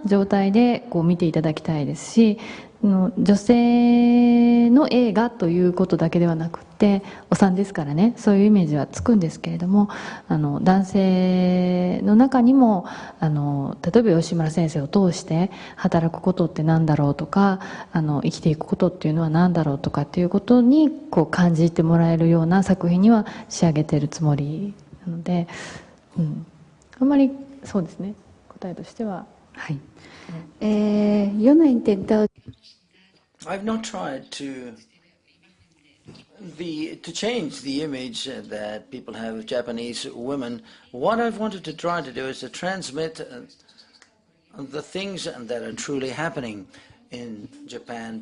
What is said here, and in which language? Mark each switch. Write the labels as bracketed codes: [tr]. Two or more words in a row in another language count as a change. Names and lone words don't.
[ja] 状態でこう見ていただきたいですし、女性の映画ということだけではなくってお産ですからね、そういうイメージはつくんですけれども、男性の中にも例えば吉村先生を通して働くことって何だろうとか、生きていくことっていうのは何だろうとかっていうことにこう感じてもらえるような作品には仕上げてるつもりなので、あんまりそうですね、答えとしては。はい。 [es] Yo no he intentado. [en] I've not tried to change the image that people have of Japanese women. What I've wanted to try to do is to transmit the things that are truly happening in Japan.